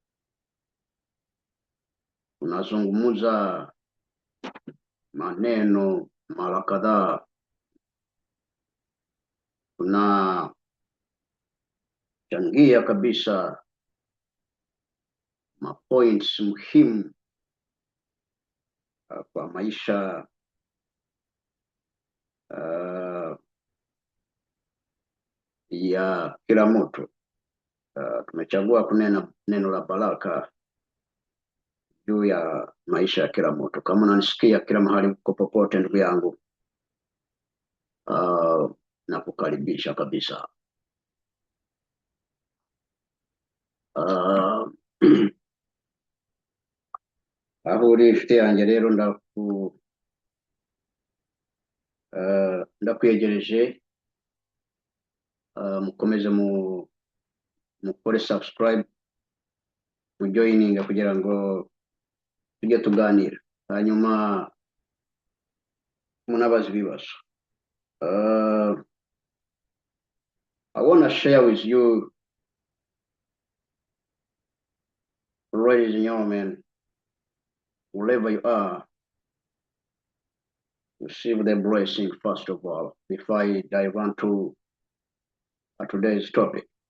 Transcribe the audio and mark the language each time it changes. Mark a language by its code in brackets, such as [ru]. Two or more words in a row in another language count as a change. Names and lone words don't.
[sw] Tunazungumza maneno mara kadhaa, tunachangia kabisa mapoints muhimu kwa maisha ya kila mtu. Tumechagua kunena neno la baraka juu ya maisha ya kila mtu. Kama unanisikia kila mahali uko popote, ndugu yangu, na kukaribisha kabisa. [rw] aho uri inshuti yanjye rero ndakwegereje, mukomeze mukore subscribe, mujoyininga kugira ngo tujye tuganira, hanyuma munabaza ibibazo. [en] I want to share with you, ladies and gentlemen, wherever you are, receive the blessing first of all, before I dive into today's topic.